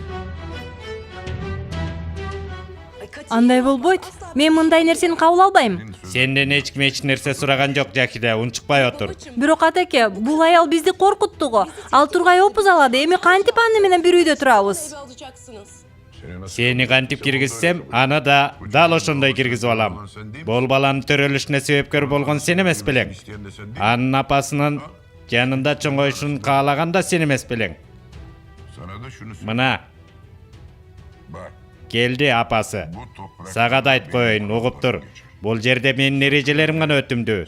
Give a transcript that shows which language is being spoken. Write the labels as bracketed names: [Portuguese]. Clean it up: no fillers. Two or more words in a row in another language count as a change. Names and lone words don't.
[Kyrgyz] Андай болбойт. Мен мындай нерсени кабыл албайм. Сенден эч ким эч нерсе сураган жок, Жахиде, унчукпай отур. Бирок атаке, бул аял бизди коркутту го. Ал тургай опуз алады. Эми кантип аны менен бир үйдө турабыз? Сени кантип киргизсем, ана да дал ошондой киргизип алам. Бул баланын төрөлүшүнө себепкер болгон сен эмес белең. Анын апасынын жанында чоңоюшун каалаган да сен эмес белең. Мына келди апасы. Сага да айтып коеюн, угуп тур. Бул жерде менин эрежелерим гана өтүмдүү.